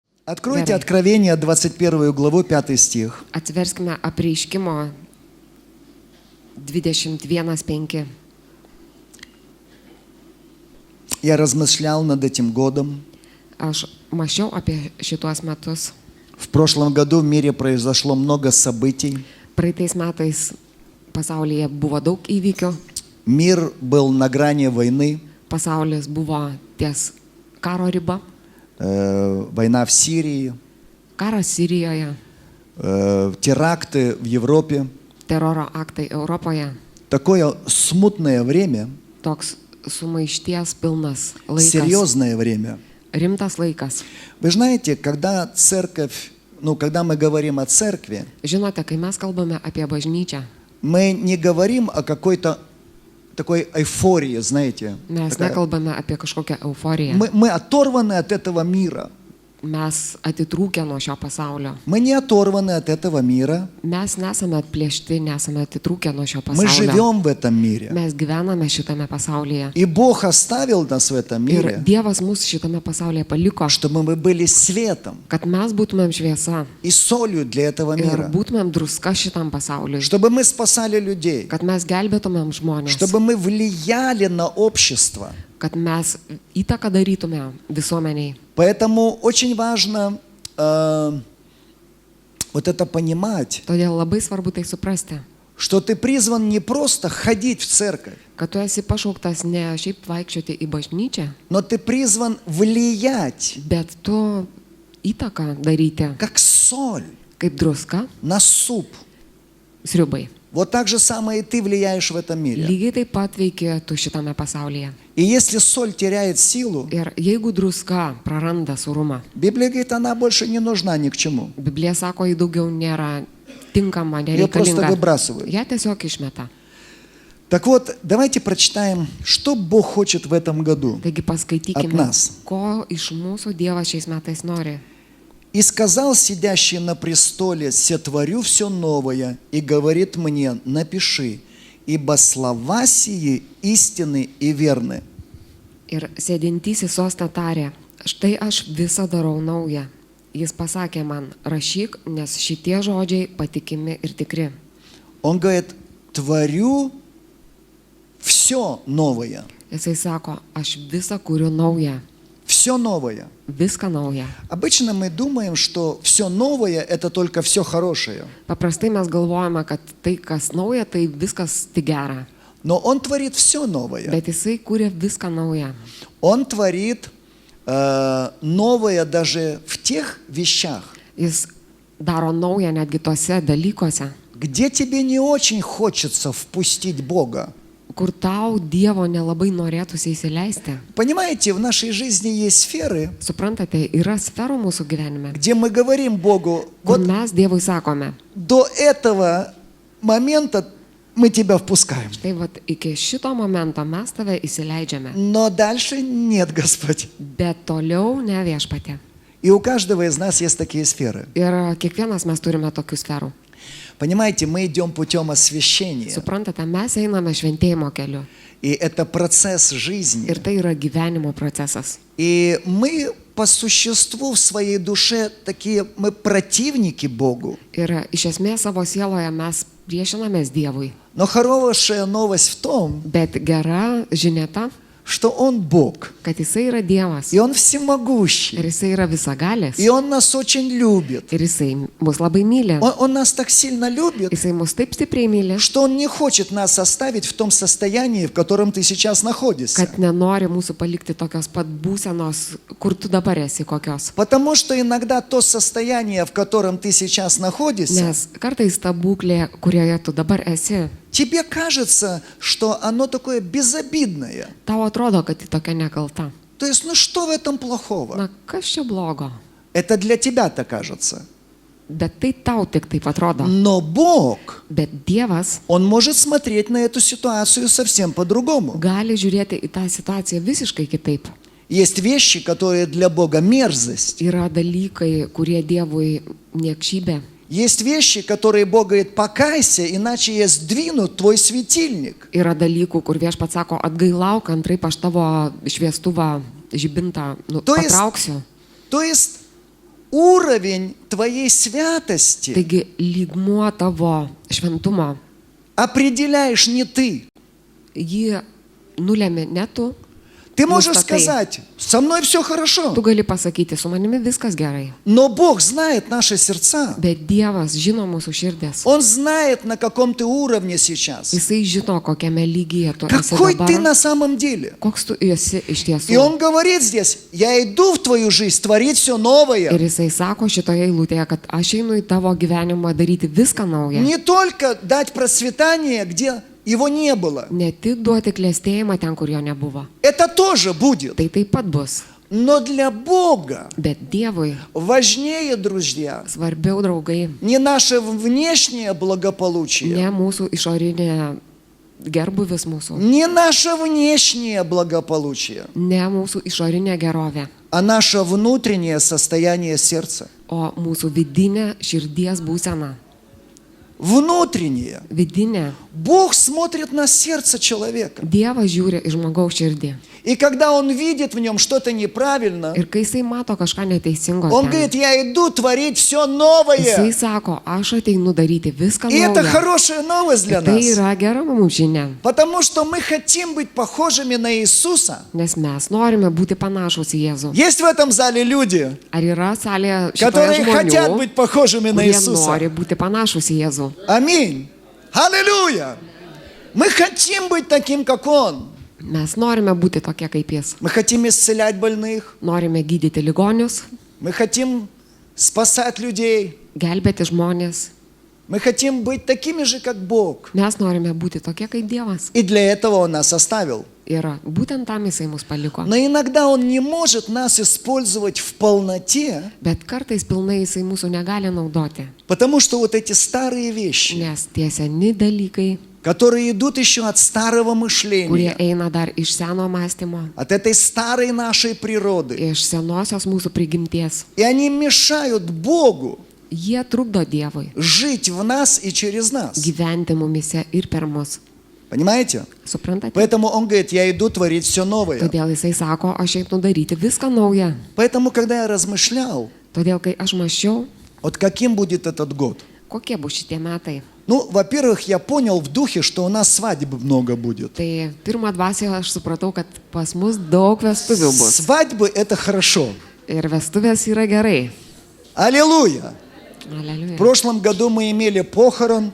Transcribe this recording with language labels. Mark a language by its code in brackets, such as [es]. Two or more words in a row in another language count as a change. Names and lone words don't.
[ru] Откройте Откровение, 21 главу, 5 стих. [lt] Atsiverskime Apreiškimo 21:5. [ru] Я размышлял над этим годом. [lt] Aš mąsčiau apie šituos metus. [ru] В прошлом году в мире произошло много событий. [lt] Praeitais metais pasaulyje buvo daug įvykių. [ru] Мир был на грани войны. [lt] Pasaulis buvo ties karo riba. [ru] Война в Сирии, [lt] Karas Sirijoje, [ru] теракты в Европе. [lt] teroro aktai Europoje. [ru] Такое смутное время, [lt] Toks sumaišties pilnas laikas. [ru] серьезное время. [lt] Rimtas laikas. [ru] Вы знаете, когда церковь, когда мы говорим о церкви, [lt] Žinote, kai mes kalbame apie bažnyčią, [ru] мы не говорим о какой-то такой эйфории, знаете. [lt] mes nekalbame apie kažkokią euforiją. [ru] Мы оторваны от этого мира. [lt] Mes atitrūkę nuo šio pasaulio. [ru] Мы не оторваны от этого мира. [lt] Mes nesame atplėšti, nesame atitrūkę nuo šio [ru] Мы [lt] pasaulio. [ru] живем в этом мире. [lt] Mes gyvename šitame pasaulyje. [ru] И Бог оставил нас в этом [lt] Ir [ru] мире, [lt] Dievas mus šitame pasaulyje paliko, [ru] чтобы мы были светом [lt] kad mes būtumėm šviesa [ru] и солью для этого [lt] ir [ru] мира. [lt] būtumėm druska šitam pasauliui. [ru] Чтобы мы спасали людей. [lt] Kad mes gelbėtumėm žmonės. [ru] Чтобы мы влияли на общество. [lt] Kad mes įtaką darytumėm visuomeniai. [ru] Поэтому очень важно вот это понимать, [lt] Todėl labai svarbu tai suprasti, [ru] что ты призван не просто ходить в церковь, [lt] kad tu esi pašauktas ne šiaip vaikščioti į bažnyčią, [ru] но ты призван влиять, [lt] bet tu įtaką daryti [ru] как соль [lt] kaip druska [ru] на суп. [lt] sriubai. [ru] Вот так же самое и ты влияешь в этом мире. [lt] Lygiai taip pat veikia tu šitame pasaulyje. [ru] И если соль теряет силу, [lt] Ir jeigu druska praranda surumą, [ru] Библия говорит, она больше не нужна ни к чему. [lt] Biblija sako, ji daugiau nėra tinkama, [ru] Ее просто [lt] nereikalinga. [ru] выбрасывают. [lt] Ją tiesiog išmeta. [ru] Так вот, давайте прочитаем, что Бог хочет в этом году [lt] Taigi [ru] от [lt] paskaitykime, [ru] нас. [lt] ko iš mūsų Dievas šiais metais nori. [ru] «И сказал сидящий на престоле, сотворю все новое, и говорит мне, напиши, ибо слова сии истинны и верны». [lt] Ir sėdintysis sostą tarė, štai aš visą darau naują. Jis pasakė man, rašyk, nes šitie žodžiai patikimi ir tikri. [ru] Он говорит, творю все новое. [lt] Jisai sako, aš visą kuriu naują. [ru] Все новое. [lt] Viską naują. [ru] Обычно мы думаем, что все новое – это только все хорошее. [lt] Paprastai mes galvojame, kad tai, kas nauja, tai viskas tik gera. [ru] Но Он творит все новое. [lt] Bet jisai kūrė viską naują. [ru] Он творит новое даже в тех вещах, [lt] Jis daro naują netgi tose dalykuose, [ru] где тебе не очень хочется впустить Бога. [lt] kur tau Dievo nelabai norėtųsi įsileisti. [ru] Понимаете, в нашей жизни есть сферы, [lt] Suprantate, yra sferų mūsų gyvenime, [ru] где мы говорим Богу, [lt] kur [ru] вот [lt] mes Dievui sakome, [ru] до этого момента мы тебя впускаем. [lt] štai vat iki šito momento mes tave įsileidžiame, [ru] Но дальше нет, Господь. [lt] bet toliau ne viešpatė. [ru] И у каждого из нас есть такие сферы. [lt] Ir kiekvienas mes turime tokių sferų. [ru] Понимаете, мы идем путем освящения. [lt] Suprantate, mes einame šventėjimo keliu [ru] И это процесс жизни. [lt] ir tai yra gyvenimo procesas. [ru] И мы по существу в своей душе такие, мы противники Богу. [lt] Ir iš esmės savo sieloje mes priešinamės Dievui. [ru] Но хорошая новость в том, [lt] Bet gera žinia ta, [ru] что Он Бог. [lt] kad jisai yra Dievas. [ru] И Он всемогущий. [lt] Ir jisai yra visagalis. [ru] И Он нас очень любит. [lt] Ir jisai mus labai myli. [ru] Он нас так сильно любит, [lt] Jisai mus taip stipriai myli, [ru] что Он не хочет нас оставить в том состоянии, в котором ты сейчас находишься. [lt] kad nenori mūsų palikti tokios pat būsenos, kur tu dabar esi kokios. [ru] Потому что иногда то состояние, в котором ты сейчас находишься, [lt] Nes kartais ta būklė, kurioje tu dabar esi, [ru] тебе кажется, что оно такое безобидное. [lt] tau atrodo, kad ji tokia nekalta. [ru] То есть, что в этом плохого? [lt] Na, kas čia blogo? [ru] Это для тебя-то кажется. [lt] Bet tai tau tik taip atrodo. [ru] Но Бог, [lt] Bet Dievas [ru] Он может смотреть на эту ситуацию совсем по-другому. [lt] gali žiūrėti į tą situaciją visiškai kitaip. [ru] Есть вещи, которые для Бога мерзость. [lt] Yra dalykai, kurie Dievui niekšybė. [ru] Есть вещи, которые Бог говорит, покайся, иначе я сдвину твой светильник. [lt] Yra dalykų, kur viešpats sako, atgailauk, antraip aš tavo šviestuvą žibintą [ru] То есть- [lt] patrauksiu. [ru] То есть уровень твоей святости [lt] Taigi lygmuo tavo šventumo, [ru] определяешь не ты. [lt] jį nulėmė ne tu. [ru] Ты можешь [lt] Nustatai. [ru] сказать, со мной все хорошо. [lt] Tu gali pasakyti, su manimi viskas gerai. [ru] Но Бог знает наши сердца. [lt] Bet Dievas žino mūsų širdis. [ru] Он знает, на каком ты уровне сейчас. [lt] Jisai žino, kokiame lygyje tu esi [ru] Какой ты [lt] dabar. [ru] на самом деле. [lt] Koks tu esi iš [ru] И [lt] tiesų. [ru] Он говорит здесь, я иду в твою жизнь творить все новое. [lt] Ir jisai sako šitoje eilutėje, kad aš einu į tavo gyvenimą daryti viską naują. [ru] Не только дать процветание, где его не было. [lt] Ne tik duoti klėstėjimą ten, kur jo nebuvo. [ru] Это тоже будет. [lt] Tai taip pat bus. [ru] Но для Бога [lt] Bet Dievui [ru] важнее, друзья, [lt] svarbiau, draugai, [ru] не наше внешнее благополучие, [lt] ne mūsų išorinė gerbuvis mūsų, [ru] не наше внешнее благополучие, [lt] ne mūsų išorinė gerovė, [ru] а наше внутреннее состояние сердца. [lt] o mūsų vidinė širdies būsena. [ru] Внутреннее. [lt] Vidinė. [ru] Бог смотрит на сердце человека. [lt] Dievas žiūri į žmogaus širdį. [ru] И когда Он видит в нем что-то неправильно, [lt] Ir kai jisai mato kažką neteisingo, [ru] Он [lt] ten, [ru] говорит, я иду творить все [lt] jisai [ru] новое. [lt] sako, aš ateinu daryti viską [ru] И это [lt] naują. [ru] хорошая новость для [lt] Ir tai [ru] нас. [lt] yra gera mums žinia, [ru] Потому что мы хотим быть похожими на Иисуса. [lt] nes mes norime būti panašus į Jėzų. [ru] Есть в этом зале люди, [lt] Ar yra salė šitoje [ru] которые хотят [lt] žmonių, [ru] быть похожими на [lt] kurie [ru] Иисуса. [lt] nori būti panašus į Jėzų? [ru] Аминь. Аллилуйя. Мы хотим быть таким, как Он. [lt] Mes norime būti tokie kaip Jis. [ru] Мы хотим исцелять больных. [lt] Norime gydyti ligonius, [ru] Мы хотим спасать людей. [lt] gelbėti žmonės. [ru] Мы хотим быть такими же, как Бог. [lt] Mes norime būti tokie kaip Dievas. [ru] И для этого Он нас оставил. [lt] Ir būtent tam Jisai mus paliko. [ru] Но иногда Он не может нас использовать в полноте, [lt] Bet kartais pilnai Jisai mūsų negali naudoti. [ru] потому что вот эти старые вещи, [lt] Nes tie seni dalykai, [ru] которые идут еще от старого [lt] kurie [ru] мышления, [lt] eina dar iš seno mąstymo, [ru] от этой старой нашей природы, [lt] iš senosios mūsų prigimties, [ru] и они мешают Богу [lt] jie trukdo Dievui [ru] жить в нас и через нас. [lt] gyventi mumise ir per mus. [ru] Понимаете? [lt] Suprantate? [ru] Поэтому Он говорит, я иду творить все новое. [lt] Todėl Jisai sako, aš einu daryti viską naują. [ru] Поэтому, когда я размышлял, [lt] Todėl, kai aš mačiau, [ru] вот каким будет этот год. [lt] kokie bus šitie metai, [ru] Ну, во-первых, я понял в духе, что у нас свадеб много будет. [lt] tai pirmą dvasę aš supratau, kad pas mus daug vestuvių bus. [ru] Свадьбы – это хорошо. [lt] Ir vestuvės yra gerai. [ru] Аллилуйя! В [lt] Aleliuja. [ru] прошлом году мы имели похорон.